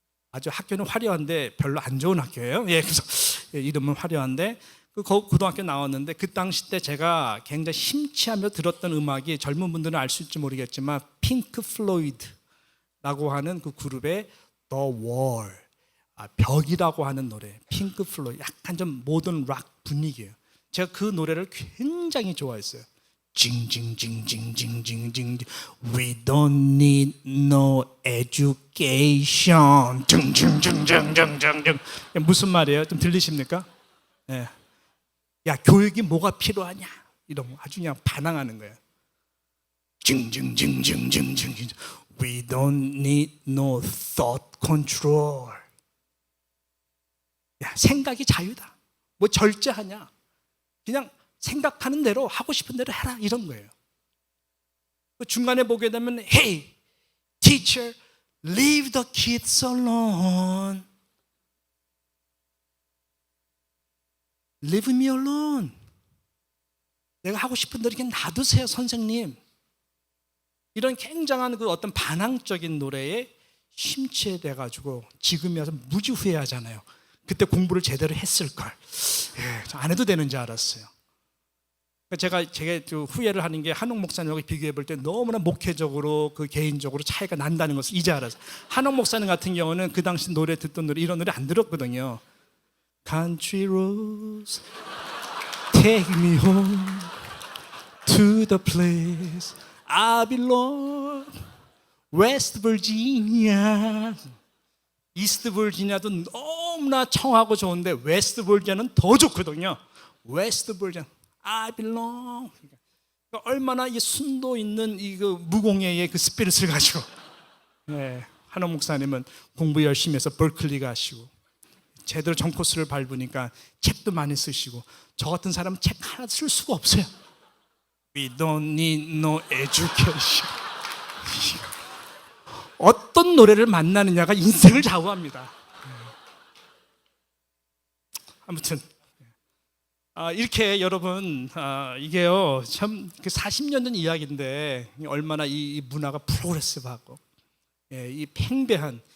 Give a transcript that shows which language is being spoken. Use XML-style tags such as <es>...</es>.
<ko>아주 학교는 화려한데 별로 안 좋은 학교예요. 그래서 이름은 화려한데 그 고등학교 나왔는데 그 당시 때 제가 굉장히 심취하며 들었던 음악이 젊은 분들은 알 수 있을지 모르겠지만 핑크 플로이드라고 하는 그 그룹의 The Wall, 벽이라고 하는 노래. 핑크 플로이드 약간 좀 모던 락 분위기예요. 제가 그 노래를 굉장히 좋아했어요.</ko> <en>징징징징징징징 We don't need no education.</en> <ko>징징징징징징 무슨 말이에요? 좀 들리십니까? 예. 야 교육이 뭐가 필요하냐? 이런 거 아주 그냥 반항하는 거예요.</ko> <en>징징징징징징 We don't need no thought control.</en> <ko>야 생각이 자유다. 뭐 절제하냐? 그냥 생각하는 대로 하고 싶은 대로 해라 이런 거예요. 중간에 보게 되면</ko> <en>Hey, teacher, leave the kids alone. Leave me alone.</en> <ko>내가 하고 싶은 대로 그냥 놔두세요, 선생님. 이런 굉장한 그 어떤 반항적인 노래에 심취돼 가지고 지금이 와서 무지 후회하잖아요. 그때 공부를 제대로 했을걸. 안 해도 되는 줄 알았어요. 제가 후회를 하는 게 한옥 목사님하고 비교해 볼 때 너무나 목회적으로 그 개인적으로 차이가 난다는 것을 이제 알았어요. 한옥 목사님 같은 경우는 그 당시 노래 듣던 노래 이런 노래 안 들었거든요.</ko> <en>Country roads take me home to the place I belong. West Virginia.</en> <ko>이스트 버지니아도 너무나 청하고 좋은데 웨스트 버지니아는 더 좋거든요. 웨스트 버지니아 I belong. 그러니까 얼마나 이 순도 있는 이 그 무공예의 그 스피릿을 가지고. 한옥 목사님은 공부 열심히 해서 벌클리 가시고 제대로 전코스를 밟으니까 책도 많이 쓰시고 저 같은 사람은 책 하나 쓸 수가 없어요.</ko> <en>We don't need no education.</en> <ko>어떤 노래를 만나느냐가 인생을 좌우합니다. 아무튼 이렇게 여러분 이게요 참 40년 전 이야기인데 얼마나 이 문화가 프로그레시브하고 이 팽배한</ko>